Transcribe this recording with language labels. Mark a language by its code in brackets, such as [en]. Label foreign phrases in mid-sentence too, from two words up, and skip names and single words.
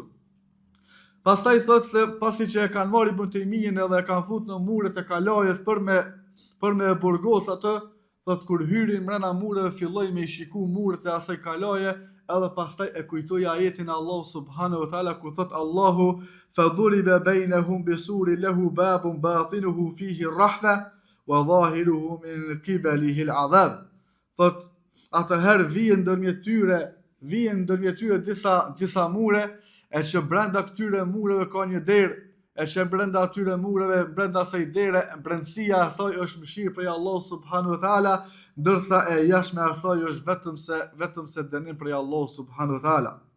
[sq] Pastaj thotë se pasi që e kanë marrë Ibn Taymijën edhe e kanë futur në muret e kalajes për me burgos atë, thotë kur hyrin mrena mureve filloi me i shiku muret e asaj kalaje, edhe pastaj e kujtoi ajetin Allah [ar] سبحانه وتعالى [sq] ku thotë Allahu: [ar] فضرب بينهم بسور له باب باطنه فيه رحمة وظاهره من قبله العذاب. [sq] Thotë atëherë vjen ndërmjet tyre disa mure, e që brenda këtyre mureve ka një derë, e që brenda atyre mureve, brenda asaj dere, brendësia e asaj është mëshirë prej Allah [ar] سبحانه وتعالى, [sq] ndërsa e jashtme e asaj është vetëm se dënim prej Allah [ar] سبحانه وتعالى.